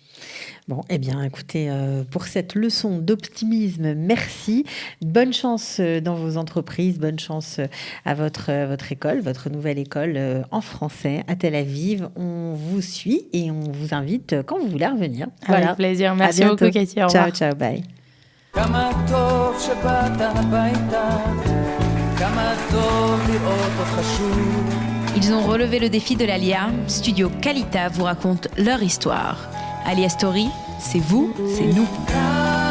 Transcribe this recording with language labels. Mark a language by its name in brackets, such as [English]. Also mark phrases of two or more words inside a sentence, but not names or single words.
[French] Bon, eh bien, écoutez, pour cette leçon d'optimisme, merci. Bonne chance dans vos entreprises, bonne chance à votre école, votre nouvelle école en français à Tel Aviv. On vous suit et on vous invite quand vous voulez revenir. Avec plaisir. Merci beaucoup, Cathy. Au revoir. [Italian] Ciao, ciao, bye. [Hebrew] כמה טוב שבאת הביתה, כמה טוב לראות אותך שוב. [French] Ils ont relevé le défi de l'Alia. Studio Kalita vous raconte leur histoire. Alia Story, c'est vous, c'est nous.